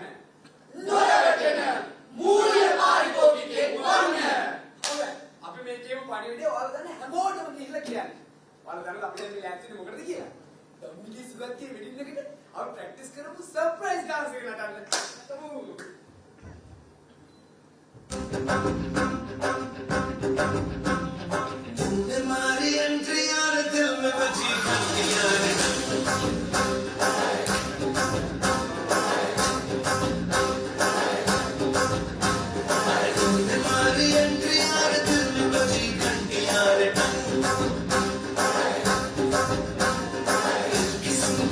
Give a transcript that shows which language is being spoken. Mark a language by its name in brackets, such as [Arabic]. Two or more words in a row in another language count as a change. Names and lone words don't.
[Sinhala] නොරවටෙන මූල්‍ය පාරිභෝගිකයෙක් වන්න. අපි මේ කියමු පණිවිඩය ඔයාලා දන්න හැමෝටම කියලා කියන්නේ. ඔයාලා දන්නද අපි දැන් මේ ලෑස්තිනේ මොකටද කියලා? ධම්මිගේ සුගත්ගේ වෙඩින් එකට අපි ප්‍රැක්ටිස් කරමු [English] surprise dance [Sinhala] එක නටන්න. [Hindi] तुम्हारी एंट्री यार दिल में बजी घंटी यार तुम्हारी एंट्री यार दिल में बजी घंटी यार किस